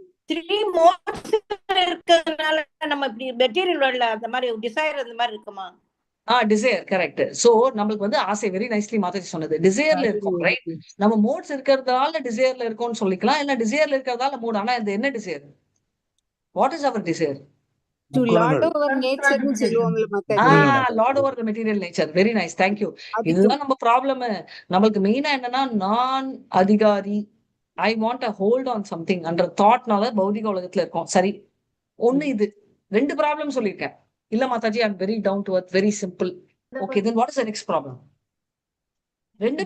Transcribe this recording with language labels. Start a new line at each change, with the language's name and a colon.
Tamil: 3 மோட்ஸ்ல இருக்கறதுனால நம்ம இப்படி மெட்டீரியல் வேர்ல்ட்ல அந்த மாதிரி டிசைர் அந்த மாதிரி இருக்குமா? Desire correct. சோ நம்மளுக்கு வந்து ஆசை, வெரி நைஸ்லி மாதாஜி சொன்னது, டிசைர்ல இருக்கும் ரைட். நம்ம மோட்ஸ் இருக்கிறதால டிசைர்ல இருக்கோம்னு சொல்லிக்கலாம், இல்ல டிசைர்ல இருக்கிறதால மூட். ஆனா இது என்ன desire?
English: What is our desire? To lord over nature
Tamil: னு சொல்லுவாங்கல Mataji.
English: Lord over the material nature. Very nice, thank you.
Tamil: இதுதான் நம்ம ப்ராப்ளம். நம்மளுக்கு மெயினா என்னன்னா நான் அதிகாரி,
English: I want a hold on something
Tamil: என்ற தாட்னால பௌதிக உலகத்துல இருக்கோம். சரி, ஒண்ணு இது 2 ப்ராப்ளம் சொல்லியிருக்கேன். இல்ல மாதாஜி
English: I am very down to earth, very simple. Okay then what is the next problem? 2மே